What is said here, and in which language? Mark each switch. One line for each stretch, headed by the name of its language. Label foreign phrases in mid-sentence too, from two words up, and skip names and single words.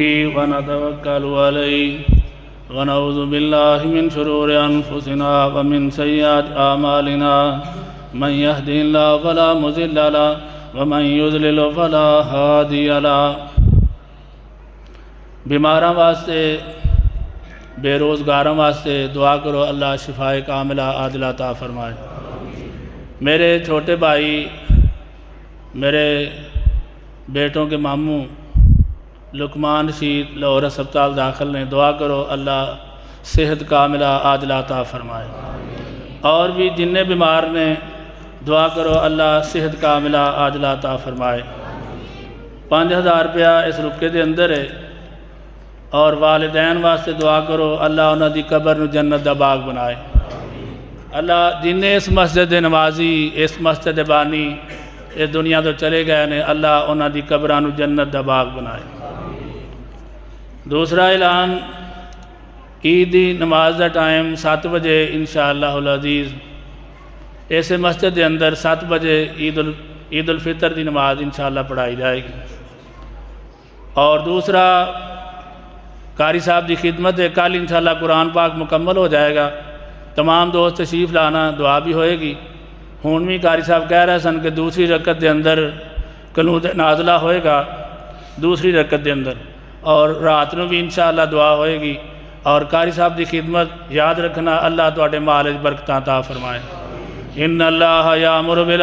Arabic: ونتوکل علیہ ونعوذ باللہ من شرور انفسنا ومن سیئات اعمالنا من يهده اللہ فلا مضل له ومن يضلل فلا هادی له۔
Punjabi: بیماراں واسطے بے روزگاراں واسطے دعا کرو اللہ شفائے کاملہ عاجلہ عطا فرمائے۔ میرے چھوٹے بھائی میرے بیٹوں کے ماموں لقمان رشید لاہور ہسپتال داخل نے، دعا کرو اللہ صحت کاملہ عاجلہ عطا فرمائے۔ اور بھی جنہیں بیمار نے دعا کرو اللہ صحت کاملہ عاجلہ عطا فرمائے۔ 5000 روپیہ اس رکے دے اندر ہے، اور والدین واسطے دعا کرو اللہ انہاں دی قبر نو جنت دا باغ بنائے۔ اللہ جنہیں اس مسجد نمازی اس مسجد بانی اس دنیا تو چلے گئے نے، اللہ انہاں دی قبراں نو جنت دا باغ بنائے۔ دوسرا اعلان، عید دی نماز دا ٹائم 7 بجے
Arabic: انشاءاللہ العزیز
Punjabi: ایسے مسجد دے اندر 7 بجے عید الفطر دی نماز
Arabic: انشاءاللہ
Punjabi: پڑھائی جائے گی۔ اور دوسرا قاری صاحب دی خدمت ہے، کل
Arabic: انشاءاللہ
Punjabi: قرآن پاک مکمل ہو جائے گا، تمام دوست تشریف لانا، دعا بھی ہوئے گی۔ ہون بھی قاری صاحب کہہ رہے سن کہ دوسری رکعت دے اندر قنوت نازلہ ہوئے گا، دوسری رکعت دے اندر، اور رات نو بھی
Arabic: انشاءاللہ
Punjabi: دعا ہوئے گی۔ اور قاری صاحب دی خدمت یاد رکھنا، اللہ تواڈے مال وچ برکتاں عطا فرمائے۔
Arabic: ان اللہ یامر